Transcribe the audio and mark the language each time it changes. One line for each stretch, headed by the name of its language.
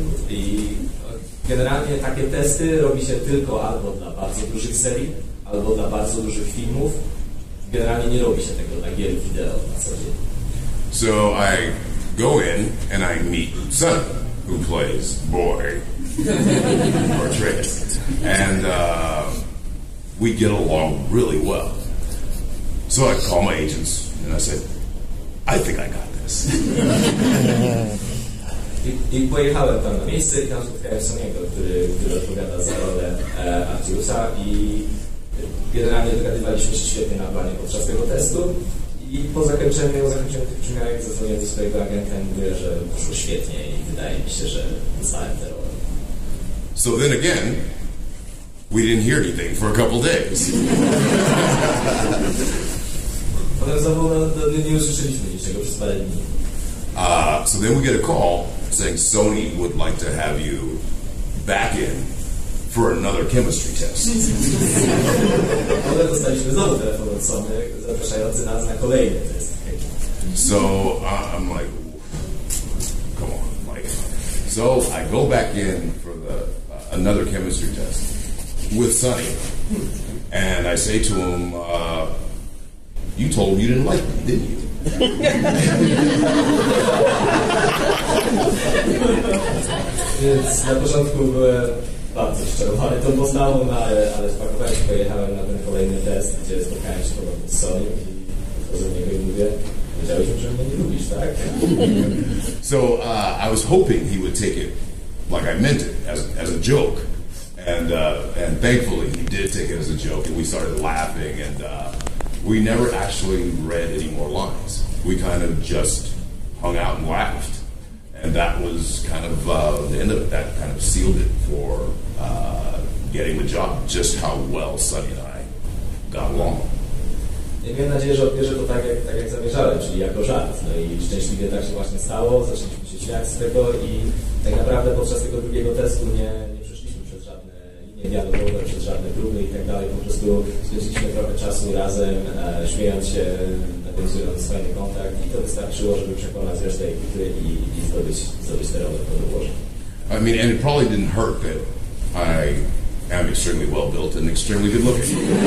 Polish: I generalnie takie testy robi się tylko albo dla bardzo dużych serii, albo dla bardzo dużych filmów. Generalnie nie robi się tego dla gier wideo na co dzień.
English: So I go in and I meet Sonny, who plays Boy, or Trick, and we get along really well. So I call my agents and I said, I think I got this.
Polish: I pojechałem tam na miejsce i tam spotkałem Sonny'ego, który odpowiada za rolę Artiusa i generalnie dogadywaliśmy się świetnie na planie podczas tego testu i po zakończeniu tych przymiarek zadzwoniłem do swojego agenta i mówię, że poszło świetnie i wydaje mi się, że dostałem tę rolę.
English: So then again, we didn't hear anything for a couple days.
Polish: Potem znowu nie usłyszeliśmy niczego przez parę dni.
English: So then we get a call saying Sony would like to have you back in for another chemistry test.
Polish: Potem dostaliśmy znowu telefon od Sony zapraszający nas na kolejny test.
English: So I'm like, come on, like. So I go back in for another chemistry test with Sonny, and I say to him, "You told me you didn't like me, didn't you?"
Polish: Więc na początku byłem bardzo szczerowany tą postawą, ale spakowałem się, pojechałem na ten kolejny test, gdzie spotkałem się ponownie z Sony i podchodzę do niego i mówię, wiedziałeś, że mnie nie lubisz, tak?
English: So I was hoping he would take it like I meant it, as a joke, and thankfully he did take it as a joke, and we started laughing, and we never actually read any more lines. We kind of just hung out and laughed, and that was kind of the end of it. That kind of sealed it for getting the job, just how well Sonny and I got along.
Polish: I miałem nadzieję, że odbierze to tak jak zamierzałem, czyli jako żart. No i szczęśliwie tak się właśnie stało, zaczęliśmy się śmiać z tego i tak naprawdę podczas tego drugiego testu nie przeszliśmy przez żadne linie dialogowe, przez żadne próby i tak dalej. Po prostu spędziliśmy trochę czasu razem, śmiejąc się, nawiązując fajny kontakt i to wystarczyło, żeby przekonać resztę ekipy i zdobyć tę rolę po doborze.
English: I mean, and it probably didn't hurt that I am extremely well built and extremely good looking.